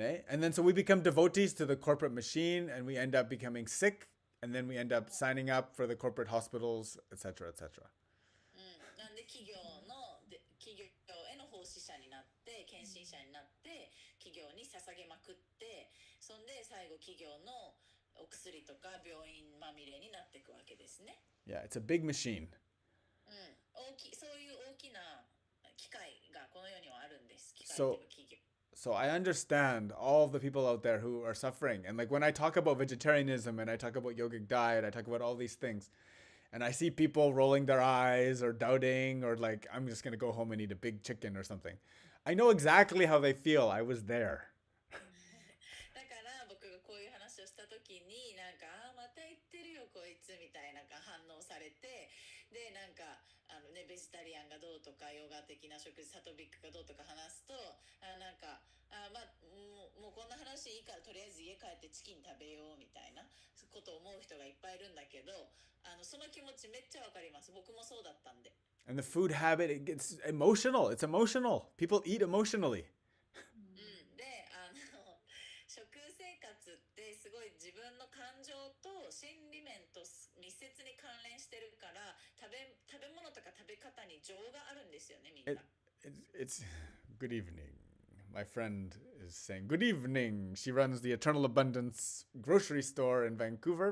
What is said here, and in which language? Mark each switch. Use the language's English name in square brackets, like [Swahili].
[English] And then so we become devotees to the corporate machine and we end up becoming sick and then we end up signing up for the corporate hospitals, etc., etc. [Japanese] なんで企業への奉仕者になって、献身者になって、企業に捧げまくって、そんで最後企業のお薬とか病院まみれになっていくわけですね。 [English] Yeah, it's a big machine. [Japanese] そういう大きな機械がこの世にはあるんです。機械というか企業。 [English] So I understand all the people out there who are suffering. And like when I talk about vegetarianism and I talk about yogic diet, I talk about all these things. And I see people rolling their eyes or doubting or like, I'm just going to go home and eat a big chicken or something. I know exactly how they feel. I was there. [Japanese] だから僕がこういう話をした時になんかまた言ってるよこいつみたいな反応されて、でなんかベジタリアンがどうとかヨガ的な食事サトビックがどうとか話すとなんかもうこんな話いいからとりあえず家帰ってチキン食べようみたいなことを思う人がいっぱいいるんだけど、その気持ちめっちゃわかります。僕もそうだったんで。 [English] And the food habit, it gets emotional. It's emotional. People eat emotionally. [Japanese] で食生活ってすごい自分の感情と心理面とす関連してるから食べ物とか食べ方に情があるんですよねみんな。 [English] It's good evening. My friend is saying, Good evening. She runs the Eternal Abundance grocery store in Vancouver.